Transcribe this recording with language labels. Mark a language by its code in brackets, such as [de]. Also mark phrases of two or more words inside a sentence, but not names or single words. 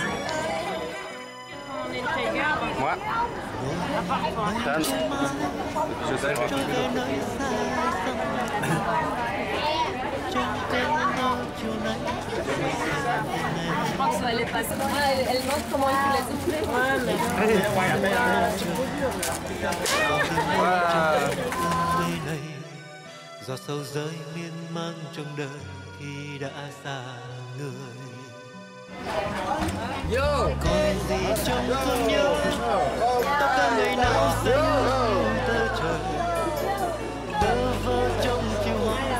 [fr] Moi. Dan. Je sais. Je pense qu'elle est passée. Elle montre comment il faut les souffler. [vi] Giọt sâu rơi miên man trong đời khi đã xa người. Còn gì trong thương nhớ, tóc ta ngày nào xanh tơ trời, tơ vơ trong chiều hoa.